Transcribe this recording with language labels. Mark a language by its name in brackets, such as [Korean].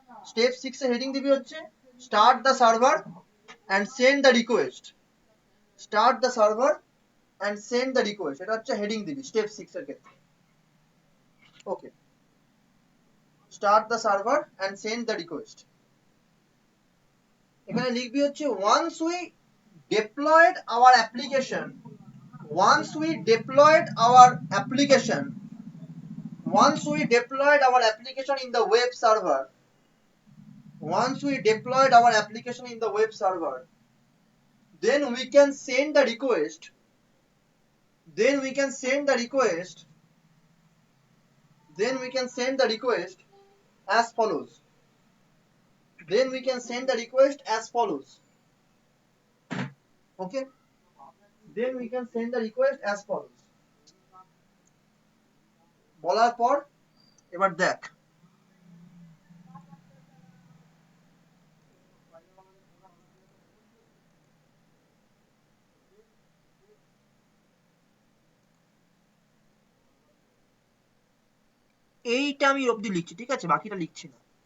[English] step 6 [Bangla] এর heading দিবি হচ্ছে [English] Start the server and send the request. Start the server and send the request, [Bangla] এটা হচ্ছে heading দিবি স্টেপ 6 এর ক্ষেত্রে। [English] Okay, start the server and send the request. [Bangla] এখানে লিখবি হচ্ছে [English] once we deployed our application, once we deployed our application, once we deployed our application in the web server, once we deployed our application in the web server, then we can send the request, then we can send the request, then we can send the request as follows, then we can send the request as follows. Okay, then we can send the request as follows. [Bangla] বলার পর এবার দেখ, এইটা আমি অবধি লিখছি, ঠিক আছে? বাকিটা লিখছি না।